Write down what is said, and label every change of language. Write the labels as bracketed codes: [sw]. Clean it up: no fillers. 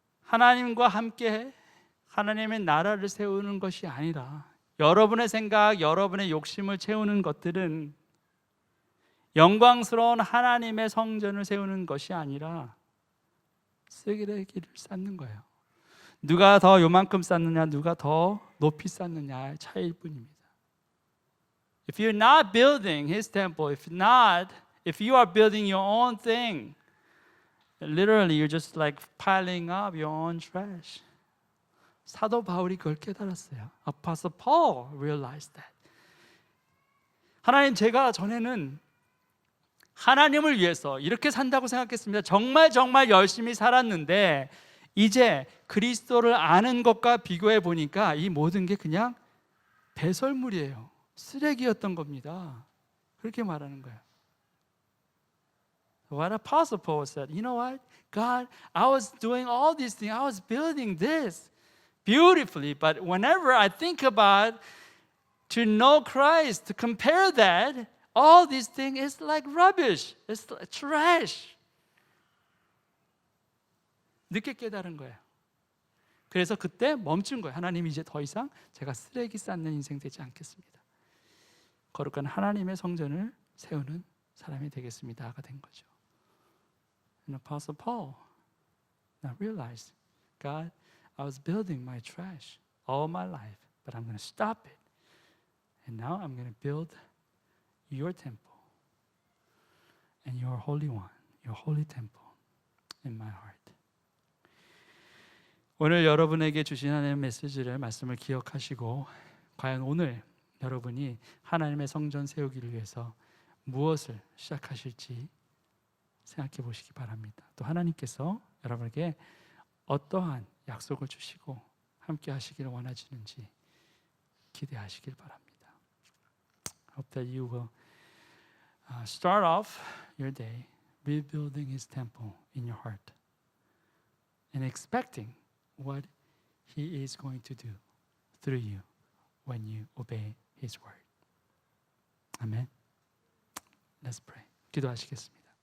[ko] 하나님과 함께 하나님의 나라를 세우는 것이 아니라 여러분의 생각, 여러분의 욕심을 채우는 것들은 영광스러운 하나님의 성전을 세우는 것이 아니라 쓰레기를 쌓는 거예요. 누가 더 요만큼 쌓느냐, 누가 더 높이 쌓느냐의 차이일 뿐입니다. [en] If you're not building His temple, if you are building your own thing, literally you're just like piling up your own trash. [ko] 사도 바울이 그걸 깨달았어요. [en] Apostle Paul realized that. [ko] 하나님, 제가 전에는 하나님을 위해서 이렇게 산다고 생각했습니다. 정말 열심히 살았는데 이제 그리스도를 아는 것과 비교해 보니까 이 모든 게 그냥 배설물이에요. 쓰레기였던 겁니다. 그렇게 말하는 거예요. [en] What Apostle Paul said, you know what? God, I was doing all these things. I was building this beautifully. But whenever I think about to know Christ, to compare that, all these things is like rubbish. It's like trash. [ko] 늦게 깨달은 거예요. 그래서 그때 멈춘 거예요. 하나님, 이제 더 이상 제가 쓰레기 쌓는 인생 되지 않겠습니다. 거룩한 하나님의 성전을 세우는 사람이 되겠습니다가 된 거죠. [en] And Apostle Paul now realized, God, I was building my trash all my life, but I'm going to stop it. And now I'm going to build your temple and your holy one, your holy temple in my heart. [ko] 오늘 여러분에게 주신 하나님의 메시지를 말씀을 기억하시고 과연 오늘 여러분이 하나님의 성전 세우기를 위해서 무엇을 시작하실지 생각해 보시기 바랍니다. 또 하나님께서 여러분에게 어떠한 약속을 주시고 함께 하시기를 원하시는지 기대하시길 바랍니다. [en] I hope that you will start off your day rebuilding His temple in your heart. and expecting what He is going to do through you when you obey His word. 아멘. Let's pray. [ko] 기도하시겠습니다.